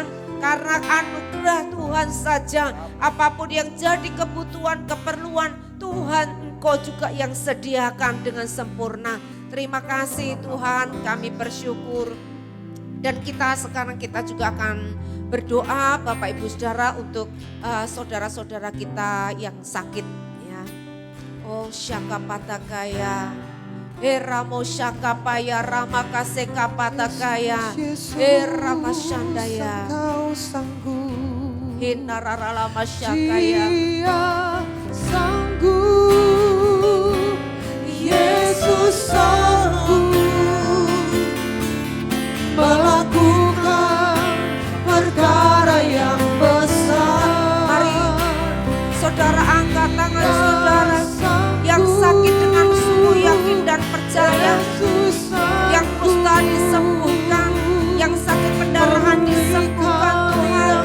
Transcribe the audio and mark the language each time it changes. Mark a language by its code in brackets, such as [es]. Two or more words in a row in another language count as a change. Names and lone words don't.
[id] Karena anugerah Tuhan saja, apapun yang jadi kebutuhan, keperluan Tuhan, Engkau juga yang sediakan dengan sempurna. Terima kasih Tuhan, kami bersyukur. Dan sekarang kita juga akan berdoa Bapak Ibu Saudara untuk saudara-saudara kita yang sakit ya. Oh Syakapatakaya, Ramo Syakapaya, Rama Kasekapatagaya, Rama Shandaya, Hinararalama Syakaya. Dia sanggup, Yesus sanggup melakukan perkara yang besar. Mari saudara angkat tangan saudara yang sakit dengan sungguh yakin dan percaya, yang kusta disembuhkan, yang sakit pendarahan disembuhkan Tuhan.